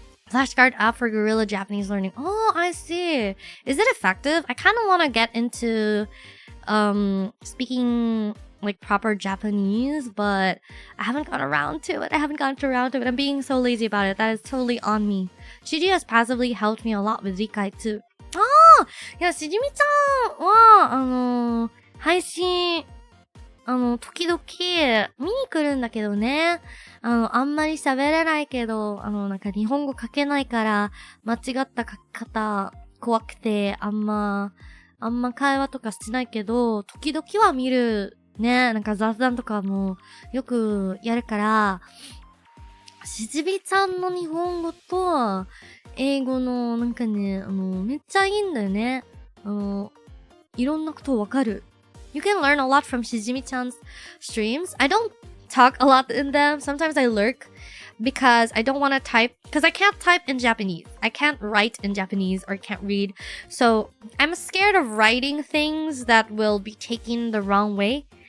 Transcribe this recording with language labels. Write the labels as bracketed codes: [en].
[en] Flashcard app for guerrilla Japanese learning. Oh, I see. Is it effective? I kind of want to get into speaking like proper Japanese, but I haven't gotten around to it. I'm being so lazy about it. That is totally on me. Shiji has passively helped me a lot with Rikai too. Ah! [ja] Yeah, Shijimi-chan は、配信、時々見に来るんだけどね。あんまり喋れないけど、なんか日本語書けないから、間違った書き方怖くて、あんま会話とかしないけど、時々は見る。ね、なんか雑談とかもよくやるから、しじびちゃんの日本語と英語のなんかね、めっちゃいいんだよね。いろんなことわかる。 [en] You can learn a lot from Shijimi-chan's streams. I don't talk a lot in them. Sometimes I lurk because I don't want to type, because I can't type in Japanese. I can't write in Japanese or can't read. So I'm scared of writing things that will be taken the wrong way.